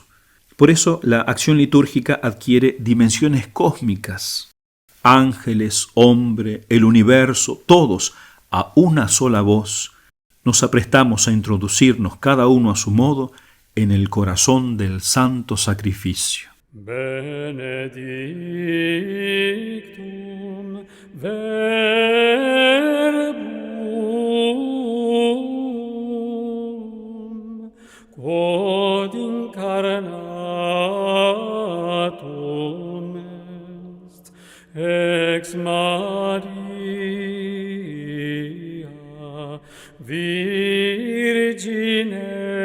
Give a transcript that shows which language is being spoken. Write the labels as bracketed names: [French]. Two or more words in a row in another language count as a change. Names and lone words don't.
[Spanish] Por eso la acción litúrgica adquiere dimensiones cósmicas. Ángeles, hombre, el universo, todos a una sola voz, nos aprestamos a introducirnos cada uno a su modo en el corazón del santo sacrificio. [Latin] Benedictum verbum quod incarnatum est ex ex Maria, Virgine